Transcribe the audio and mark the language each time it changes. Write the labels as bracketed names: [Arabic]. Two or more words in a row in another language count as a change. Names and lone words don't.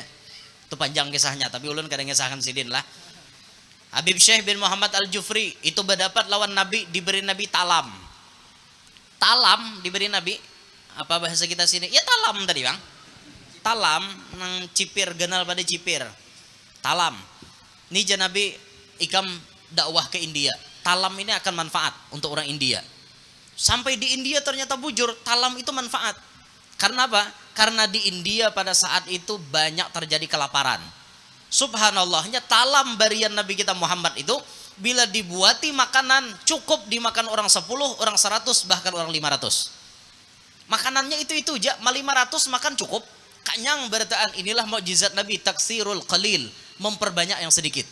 [Banjar] Itu panjang kisahnya, tapi ulun kada ngesahkan sidin lah. Habib Syekh bin Muhammad Al-Jufri itu berdapat lawan Nabi, diberi Nabi talam. Talam diberi Nabi, apa bahasa kita sini? Ya talam tadi bang. Talam nang cipir, genal pada cipir. Talam. Ini Nabi ikam dakwah ke India. Talam ini akan manfaat untuk orang India. Sampai di India ternyata bujur, talam itu manfaat. Karena apa? [Indonesian] Karena di India pada saat itu banyak terjadi kelaparan. [Banjar] Subhanallahnya talam barian Nabi kita Muhammad itu bila dibuati makanan cukup dimakan orang 10, orang 100, bahkan orang 500. Makanannya itu aja, 500 makan cukup. Kanyang berataan. [Indonesian] Inilah mukjizat Nabi, [Arabic] تكثير القليل, [Indonesian] memperbanyak yang sedikit.